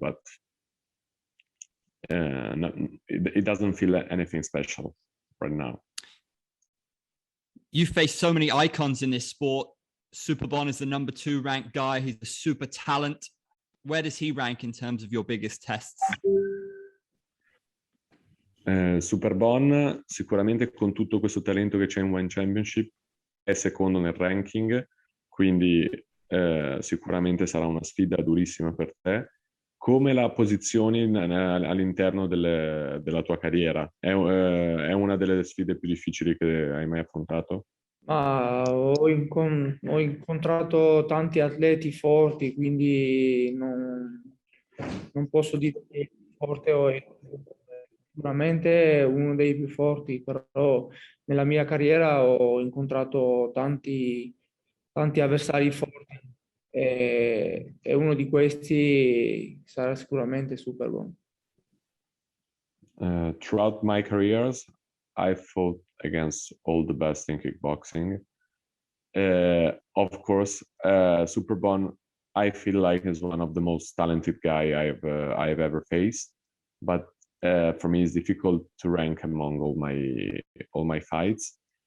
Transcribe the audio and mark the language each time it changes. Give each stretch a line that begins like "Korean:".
English: But it doesn't feel anything special right now. You face so many icons in this sport. Superbon is the number 2 ranked guy. He's a super talent. Where does he rank in terms of your biggest tests?
Italian: Superbon sicuramente, con tutto questo talento che c'è in One Championship, è secondo nel ranking, quindi sicuramente sarà una sfida durissima per te. Come la posizioni all'interno della tua carriera? È una delle sfide più difficili che hai mai affrontato? Ma ho incontrato tanti atleti forti, quindi non posso dire che forte o è sicuramente uno dei più forti, però nella mia carriera ho incontrato tanti avversari forti e uno di questi sarà sicuramente Superbon.
English: Throughout my careers, I fought against all the best in kickboxing. Of course, Superbon, I feel like is one of the most talented guy I've ever faced. But for me, it's difficult to rank among all my fights.